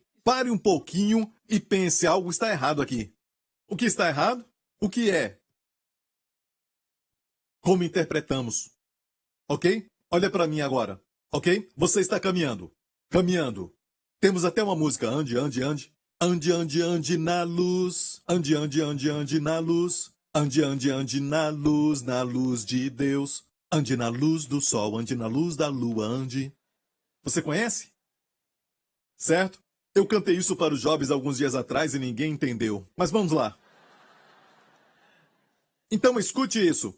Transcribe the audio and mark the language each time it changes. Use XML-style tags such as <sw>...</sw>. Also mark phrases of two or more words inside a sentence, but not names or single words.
<pt>Pare um pouquinho e pense, algo está errado aqui. O que está errado? O que é? Como interpretamos. Ok? Olha para mim agora. Ok? Você está caminhando. Caminhando. Temos até uma música. Ande, ande, ande. Ande, ande, ande na luz. Ande, ande, ande, ande na luz. Ande, ande, ande na luz de Deus. Ande na luz do sol, ande na luz da lua, ande. Você conhece? Certo? Eu cantei isso para os jovens alguns dias atrás e ninguém entendeu. Mas vamos lá. Então escute isso.</pt>